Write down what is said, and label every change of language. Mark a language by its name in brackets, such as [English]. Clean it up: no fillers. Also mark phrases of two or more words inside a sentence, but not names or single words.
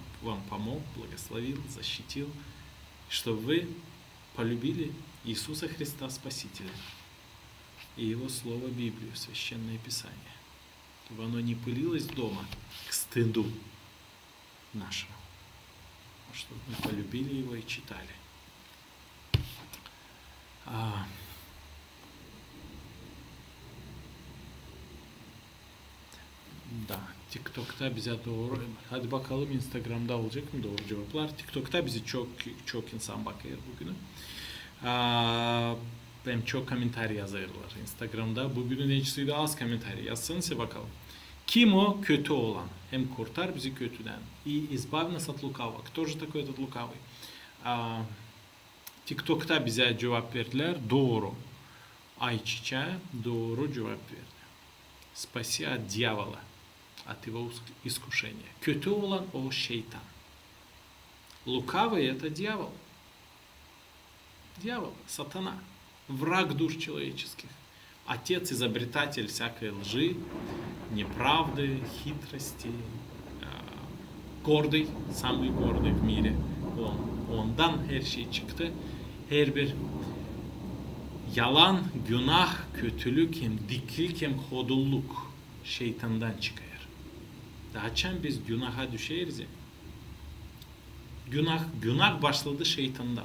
[Russian] Что Бог вам помог, благословил, защитил, чтобы вы полюбили Иисуса Христа Спасителя и Его Слово Библию, Священное Писание, чтобы оно не пылилось дома к стыду нашему, а чтобы мы полюбили Его и читали. Да, [Gagauz] TikTok'ta bize doğru, hadi bakalım Instagram'da olacak mı doğru cevaplar. TikTok'ta bizi çok insan bakıyor bugün. Hem çok komentar yazarlar Instagram'da. Bugünün ençisi az komentar yazsanıza bakalım. Kim o kötü olan? Hem kurtar bizi kötüden. [Russian] И избавь нас от лукавого. Кто же такой этот лукавый? [Gagauz] TikTok'ta bize cevap verdiler. Doğru. Ayçiçeği doğru cevap verdi. [Russian] Спаси от дьявола, от его искушения. [Gagauz] Kötü olan o şeytan. [Russian] Лукавый это дьявол. Дьявол, сатана, враг душ человеческих. Отец, изобретатель всякой лжи, неправды, хитрости, гордый, самый гордый в мире. [Gagauz] Ondan her şey çıktı. Her bir yalan, günah, kötülük, hem diklik hem hodulluk şeytandan çıkıyor. Daçan biz günaha düşeriz ya. Günah başladı şeytandan.